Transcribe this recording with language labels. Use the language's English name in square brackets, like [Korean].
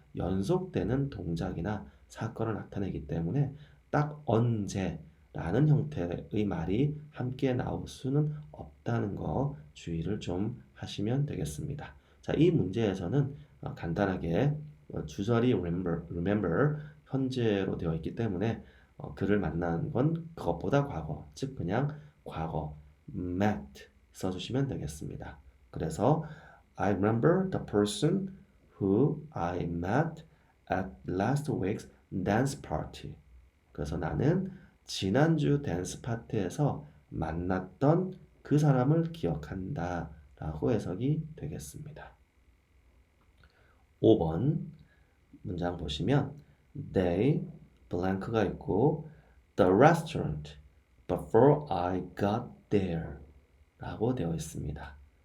[Korean] 연속되는 동작이나 사건을 나타내기 때문에 딱 언제라는 형태의 말이 함께 나올 수는 없다는 거 주의를 좀 하시면 되겠습니다. 자, 이 문제에서는 간단하게 주절이 remember 현재로 되어 있기 때문에 그를 만난 건 그것보다 과거, 즉 그냥 과거 met 써주시면 되겠습니다. 그래서 [English] I remember the person who I met at last week's dance party. [Korean] 그래서 나는 지난주 댄스 파티에서 만났던 그 사람을 기억한다 라고 해석이 되겠습니다. 5번 문장 보시면 They 블랭크가 있고 [English] The restaurant before I got there [Korean] 라고 되어 있습니다.